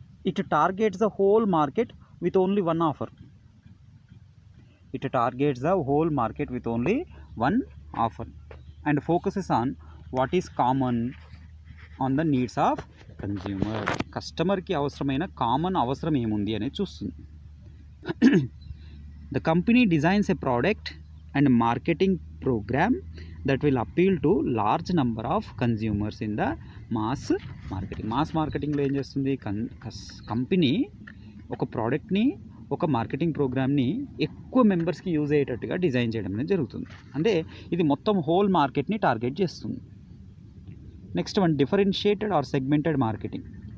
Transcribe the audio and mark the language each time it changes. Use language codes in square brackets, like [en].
[en] It targets the whole market with only one offer. It targets the whole market with only one offer and focuses on what is common on the needs of consumer. [te] కస్టమర్కి అవసరమైన common అవసరం ఏముంది అనేది చూస్తుంది. [en] The company designs a product and marketing program that will appeal to large number of consumers in the mass marketing. [te] Mass మార్కెటింగ్లో ఏం చేస్తుంది, company ఒక ప్రోడక్ట్ని ఒక మార్కెటింగ్ ప్రోగ్రామ్ని ఎక్కువ మెంబర్స్కి యూజ్ అయ్యేటట్టుగా డిజైన్ చేయడం అనేది జరుగుతుంది. అంటే ఇది మొత్తం హోల్ మార్కెట్ని టార్గెట్ చేస్తుంది. [en] Next one, differentiated or segmented marketing.